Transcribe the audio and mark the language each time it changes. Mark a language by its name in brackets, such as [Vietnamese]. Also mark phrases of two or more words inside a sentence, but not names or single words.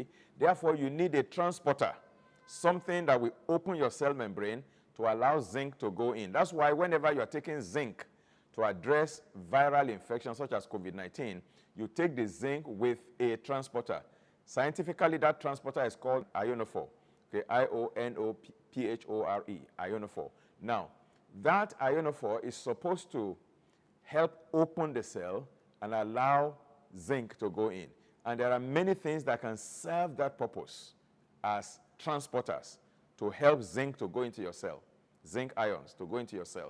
[English] Therefore, you need a transporter, something that will open your cell membrane to allow zinc to go in. That's why whenever you are taking zinc to address viral infections such as COVID-19, you take the zinc with a transporter. Scientifically, that transporter is called ionophore. Okay, I-O-N-O-P-H-O-R-E, ionophore. Now, that ionophore is supposed to help open the cell and allow zinc to go in. And there are many things that can serve that purpose as transporters to help zinc to go into your cell, zinc ions to go into your cell.